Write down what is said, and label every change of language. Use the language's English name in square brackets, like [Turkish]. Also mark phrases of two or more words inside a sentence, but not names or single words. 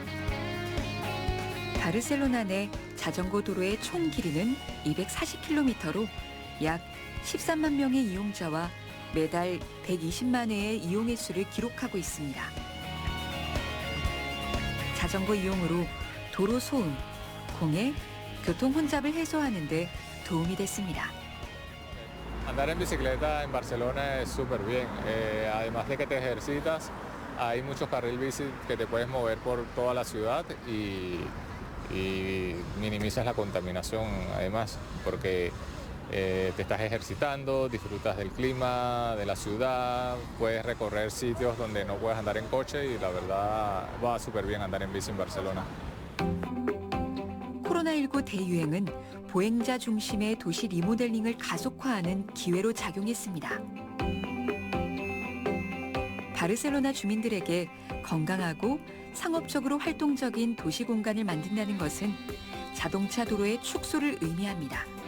[Korean] 바르셀로나 내 자전거 도로의 총 길이는 240km로 약 13만 명의 이용자와 매달 120만 회의 이용 횟수를 기록하고 있습니다. 자전거 이용으로 도로 소음, 공해, 교통 혼잡을 해소하는 데 도움이 됐습니다. [Spanish] Andar en bicicleta en Barcelona es súper bien. Además de que te ejercitas, hay muchos carriles bici que te puedes mover por toda la ciudad y minimizas la contaminación además, porque te estás ejercitando, disfrutas del clima, de la ciudad, puedes recorrer sitios donde no puedes andar en coche y la verdad va súper bien andar en bici en Barcelona. [Korean] 코로나19 대유행은 보행자 중심의 도시 리모델링을 가속화하는 기회로 작용했습니다. 바르셀로나 주민들에게 건강하고 상업적으로 활동적인 도시 공간을 만든다는 것은 자동차 도로의 축소를 의미합니다.